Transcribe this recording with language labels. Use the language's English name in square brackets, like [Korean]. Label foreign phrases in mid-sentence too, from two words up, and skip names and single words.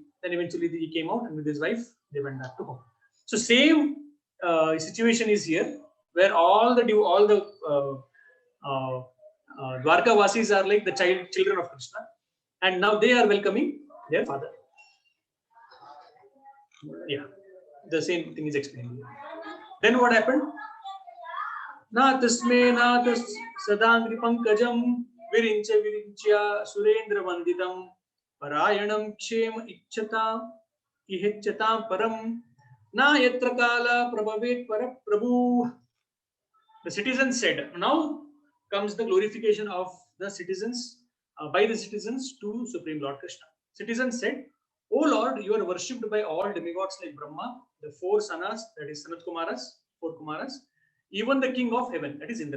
[English] Then eventually he came out, and with his wife, they went back to home. So same situation is here, where all the Dwarka Vasis are like the children of Krishna, and now they are welcoming their father. Yeah, the same thing is explained here. Then what happened? [Sanskrit] न तस्मे न तस सदाङ्ग्रि पङ्कजम् विरिञ्च सुरेन्द्र वन्दितम् परायणम् क्षेम इच्छत इहिच्छत परम् न यत्र काल प्रभवेत् पर प्रभु. [English] The citizens said, now comes the glorification of the citizens, by the citizens to Supreme Lord Krishna. Citizens said, O Lord, you are worshipped by all demigods like Brahma, the four Sanas, that is Sanat Kumaras, four Kumaras, even the king of heaven, that is Indra.